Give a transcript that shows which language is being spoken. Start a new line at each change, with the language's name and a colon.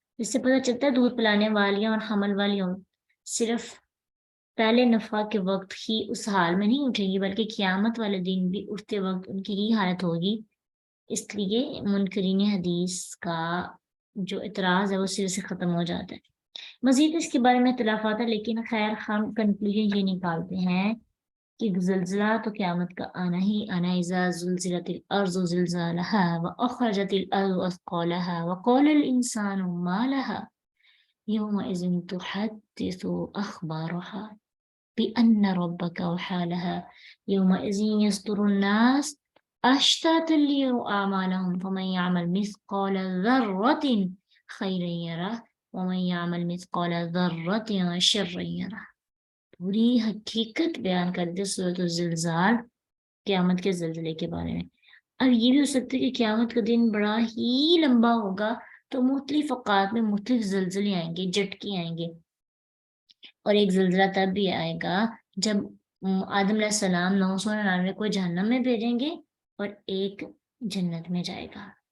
Urdu: اس سے پتہ چلتا ہے دودھ پلانے والیاں اور حمل والیاں صرف پہلے نفع کے وقت ہی اس حال میں نہیں اٹھے گی، بلکہ قیامت والے دن بھی اٹھتے وقت ان کی یہ حالت ہوگی. اس لیے منکرین حدیث کا جو اعتراض ہے وہ سر سے ختم ہو جاتا ہے. مزید اس کے بارے میں اختلافات ہے، لیکن خیر ہم کنکلوژن یہ نکالتے ہیں کہ زلزلہ تو قیامت کا آنا ہی آنا.
Arabic: اذا زلزلت الارض زلزالها واخرجت الارض اثقالها وقال الانسان ما لها يومئذ تحدث اخبارها بأن ربك أوحى لها يومئذ يصدر الناس أشتاتا ليروا أعمالهم فمن يعمل مثقال ذرة خيرا يره ومن يعمل مثقال ذرة شرا يره.
Urdu: پوری حقیقت بیان کر دی سورۃ الزلزال قیامت کے زلزلے کے بارے میں. اب یہ بھی ہو سکتا ہے کہ قیامت کا دن بڑا ہی لمبا ہوگا تو مختلف اوقات میں مختلف زلزلے آئیں گے، جھٹکے آئیں گے. اور ایک زلزلہ تب بھی آئے گا جب آدم علیہ السلام 999 کو جہنم میں بھیجیں گے اور ایک جنت میں جائے گا.